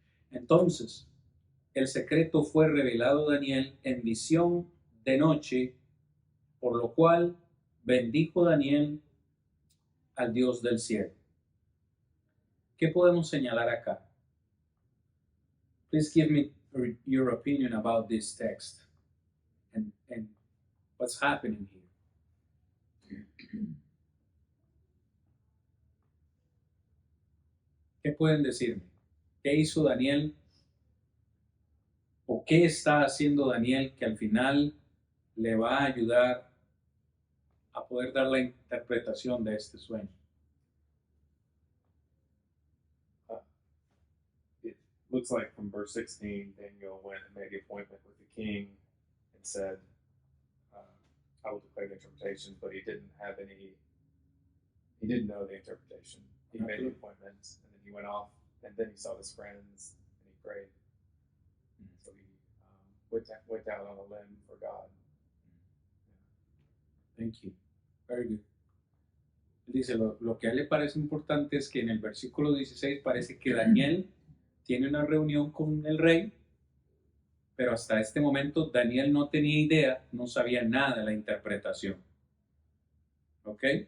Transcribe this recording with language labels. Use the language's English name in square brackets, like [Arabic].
[Spanish] Entonces, el secreto fue revelado a Daniel en visión de noche, por lo cual bendijo Daniel al Dios del cielo. ¿Qué podemos señalar acá? [English] Please give me your opinion about this text and what's happening here. [Spanish] ¿Qué pueden decirme? ¿Qué hizo Daniel? ¿O qué está haciendo Daniel que al final le va a ayudar a poder dar la interpretación de este sueño? [English] It looks like from verse 16, Daniel went and made the appointment with the king and said, I will declare the interpretation, but he didn't know the interpretation. He made the appointment, and then he went off, and then he saw his friends, and he prayed. So he went out on a limb for God. Thank you. Very good. [Spanish] Dice, lo que a él le parece importante es que en el versículo 16 parece que Daniel tiene una reunión con el rey, pero hasta este momento Daniel no tenía idea, no sabía nada de la interpretación. ¿Ok?